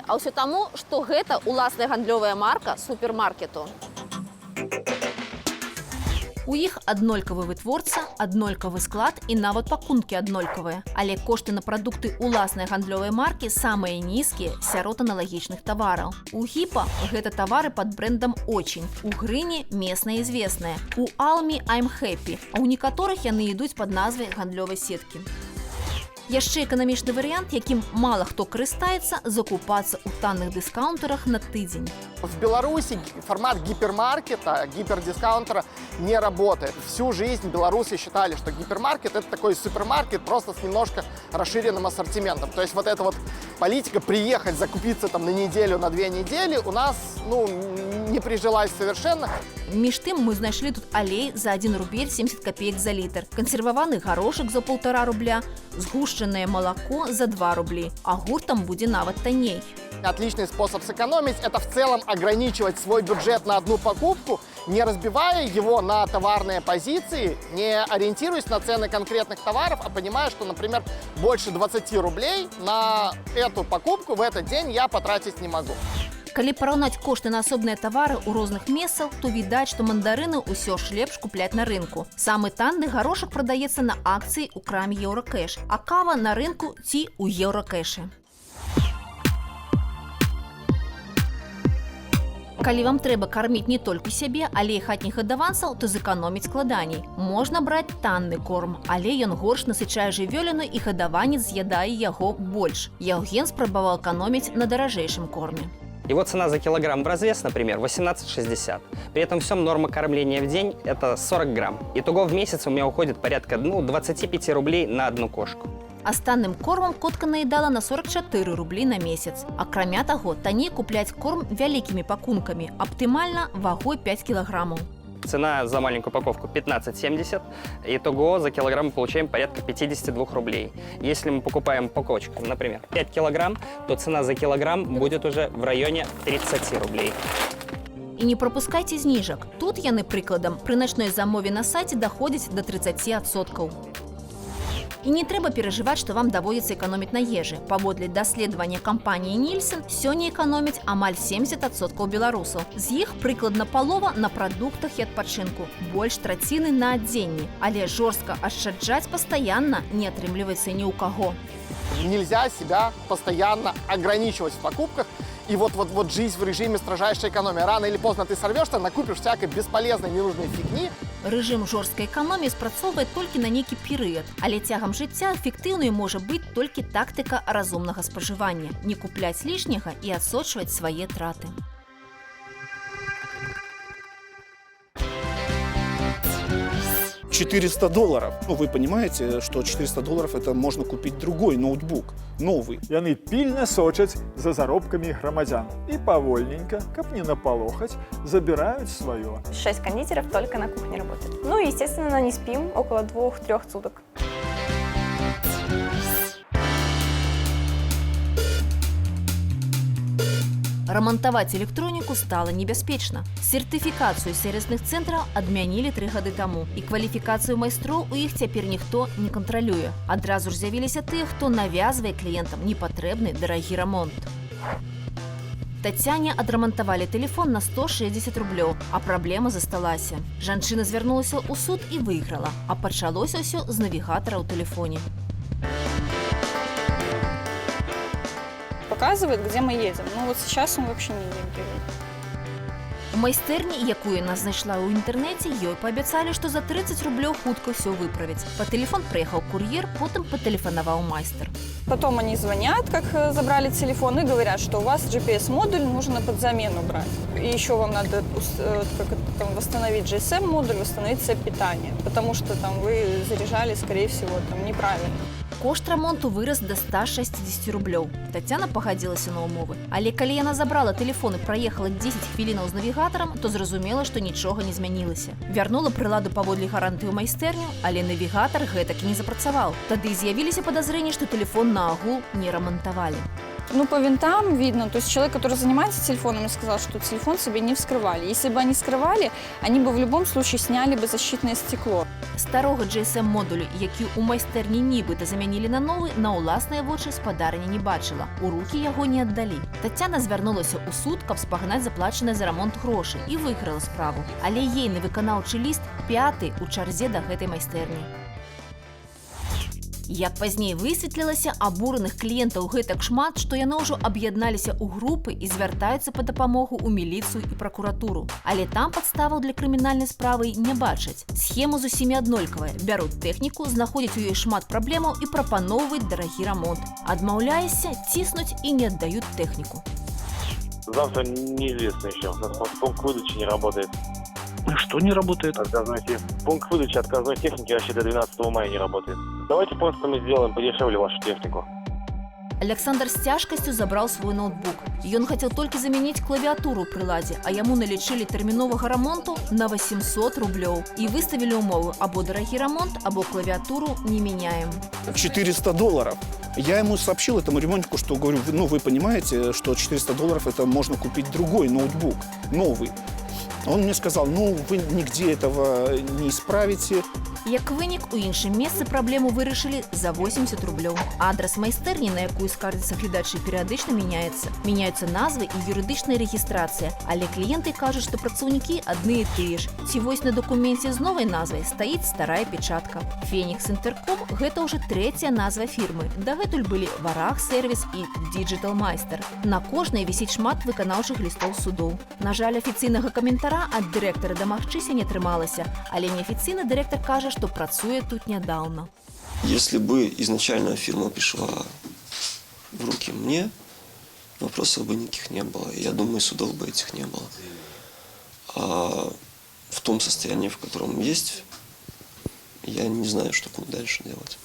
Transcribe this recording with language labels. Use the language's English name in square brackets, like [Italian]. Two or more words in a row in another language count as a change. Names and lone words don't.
[Belarusian] А ўсё таму, што гэта уласная гандлёвая марка супермаркету. У іх аднолькавы вытворца, аднолькавы склад і нават пакункі аднолькавыя. Але кошты на прадукты уласнай гандлёвай маркі самыя нізкія сярод аналагічных тавараў. У Гіпа гэта тавары пад брэндам «Очень», у Грыні местная известная, у Алмі «I'm Happy», а ў некаторых яны ідуць пад назвай гандлёвай сеткі. Яшчэ эканамічны варыянт, якім мала хто карыстаецца, закупацца ў танных дыскаунтарах на тыдзень. [Russian] В Беларуси формат гипермаркета, гипердискаунтера не работает. Всю жизнь белорусы считали, что гипермаркет – это такой супермаркет, просто с немножко расширенным ассортиментом. То есть вот эта вот политика приехать, закупиться там на неделю, на 2 недели у нас не прижилась совершенно. [Belarusian] Між тым мы знайшлі тут алей за 1 рубель 70 копеек за літр, кансерваваны горошак за 1,5 рубля, згушчанае малако за 2 рублі, а гуртам будзе нават танней. [Russian] Отличный способ сэкономить – это в целом ограничивать свой бюджет на одну покупку, не разбивая его на товарные позиции, не ориентируясь на цены конкретных товаров, а понимая, что, например, больше 20 рублей на эту покупку в этот день я потратить не могу. [Belarusian] Калі параўнаць кошты на асобныя тавары ў розных месцах, то відаць, што мандарыны ўсё ж лепш купляць на рынку. Самы танны горошак прадаецца на акцыі ў краме Еўракэш, а кава на рынку ці ў Еўракэшы. Калі вам трэба карміць не толькі сябе, але і хатніх гадаванцаў, то зэканоміць складаней. Можна браць танны корм, але ён горш насычае жывёліну і гадаванец з'ядае яго больш. Яўген спрабаваў эканоміць на даражэйшым корме. [Russian] Его цена за килограмм в развес, например, 18,60. При этом всем норма кормления в день – это 40 грамм. Итого в месяц у меня уходит порядка 25 рублей на одну кошку. [Belarusian] А з танным кормам котка наедала на 44 рублі на месяц. Акрамя таго, танней купляць корм вялікімі пакункамі, аптымальна вагой 5 кілаграмаў. [Russian] Цена за маленькую упаковку 15,70. Итого за килограмм мы получаем порядка 52 рублей. Если мы покупаем по кочкам, например, 5 килограмм, то цена за килограмм будет уже в районе 30 рублей. [Belarusian] І не пропускайце зніжак. Тут яны, прыкладам, пры начной замове на сайце даходзяць до 30%. І не трэба перажываць, што вам даводзіцца эканоміць на ежы. Паводле даследавання кампаніі Нільсэн, сёння эканомяць амаль 70% беларусаў. З іх прыкладна палова на прадуктах і адпачынку, больш траціны на адзенні. Але жорстка ашчаджаць пастаянна не атрымліваецца ні ў каго. [Russian] Нельзя себя постоянно ограничивать в покупках и вот жизнь в режиме строжайшей экономии. Рано или поздно ты сорвешься, накупишь всякой бесполезной, ненужной фигни. [Belarusian] Рэжым жорсткай эканоміі спрацоўвае толькі на нейкі перыяд, але цягам жыцця эфектыўнай можа быць толькі тактыка разумнага спажывання, не купляць лішняга і адсочваць свае траты. [Russian] $400. Ну, вы понимаете, что $400 это можно купить другой ноутбук, новый. [Belarusian] Яны пільна сочаць за заробкамі грамадзян і павольненько, каб не напалохаць, [Russian] забирают свое. 6 кондитеров только на кухне работают. Ну и, естественно, не спим около 2-3 суток. [Belarusian] Рамантаваць электроніку стала небяспечна. Сертыфікацыю сервісных цэнтраў адмянілі 3 гады таму, і кваліфікацыю майстроў у іх цяпер ніхто не кантралюе. Адразу ж з'явіліся тыя, хто навязвае кліентам непатрэбны дарагі рамонт. Тацяне адрамантавалі тэлефон на 160 рублёў, а праблема засталася. Жанчына звярнулася ў суд і выйграла, а пачалося ўсё з навігатара ў тэлефоне. [Russian] Показывает, где мы едем. Ну вот сейчас он вообще не реагирует. [Belarusian] У майстэрні, якую нас знайшла ў інтэрнэце, ёй паабяцалі, што за 30 рублёў хутка ўсё выправяць. Па тэлефон прыехаў кур'ер, потым патэлефанаваў майстар. [Russian] Потом они звонят, как забрали телефон, и говорят, что у вас GPS-модуль нужно под замену брать. И еще вам надо восстановить GSM-модуль, восстановить цепь питания, потому что там вы заряжали, скорее всего, там неправильно. [Belarusian] Кошт рамонту вырас да 160 рублёў. Тацяна пагадзілася на ўмовы. Але калі яна забрала тэлефон і праехала 10 хвілінаў з навігатарам, то зразумела, што нічога не змянілася. Вярнула прыладу паводле гарантыі ў майстэрню, але навігатар гэтак і не запрацаваў. Тады з'явіліся падазрэнні, што тэлефон наогул не рамантавалі. [Russian] Ну, по винтам видно, то есть человек, который занимается телефонами, сказал, что телефон себе не вскрывали. Если бы они скрывали, они бы в любом случае сняли бы защитное стекло. [Belarusian] Старога GSM-модулю, які ў майстэрні нібыта замянілі на новы, на ўласныя вочы спадарня не бачыла. У рукі яго не аддалі. Тацяна звярнулася ў суд, каб спагнаць заплачаныя за рамонт грошы і выйграла справу. Але ейны выканаўчы ліст 5-й у чарзе да гэтай майстэрні. Як пазней высветлілася, абураных кліентаў гэтак шмат, што яны ўжо аб'ядналіся ў групы і звяртаюцца па дапамогу ў міліцыю і пракуратуру. Але там падставаў для крымінальнай справы не бачаць. Схема з усімі аднолькавая. Бяруць тэхніку, знаходзяць у ёй шмат праблемаў і прапаноўваюць дарагі рамонт. Адмаўляешся, ціснуць і не аддаюць тэхніку. [Russian] Завтра неизвестно еще. У нас пункт выдачи не работает. Что не работает? Пункт выдачи отказной техники вообще до 12 мая не работает. Давайте просто мы сделаем подешевле вашу технику. [Belarusian] Александр з цяжкасцю забраў свой ноутбук. Ён хацеў толькі замяніць клавіатуру ў прыладзе, а яму налічылі тэрміновага рамонту на 800 рублёў. І выставілі ўмову: або дарагі рамонт, або [Russian] клавиатуру не меняем. $400. Я ему сообщил, этому ремонтнику, что говорю, ну вы понимаете, что $400 это можно купить другой ноутбук, новый. Он мне сказал, ну вы нигде этого не исправите. [Belarusian] Як вынік, у іншым месцы праблему вырашылі за 80 рублёў. Адрас майстэрні, на якую скардзяцца гледачы, перыядычна мяняецца. Мяняюцца назвы і юрыдычная рэгістрацыя, але кліенты кажуць, што працаўнікі адны і тыя ж. Ці вось на дакуменце з новай назвай стаіць старая печатка. Фенікс Інтэрком – гэта ўжо 3-я назва фірмы. Дагэтуль былі Вараг Сервіс і Digital Майстер. На кожнай вісіць шмат выканаўчых лістоў судоў. На жаль, афіцыйнага каментара ад дырэктара дамагчыся не атрымалася, але неафіцыйны дырэктар кажа, что працуе тут недавно. [Russian] Если бы изначально фирма пришла в руки мне, вопросов бы никаких не было. Я думаю, судов бы этих не было. А в том состоянии, в котором есть, я не знаю, что будет дальше делать.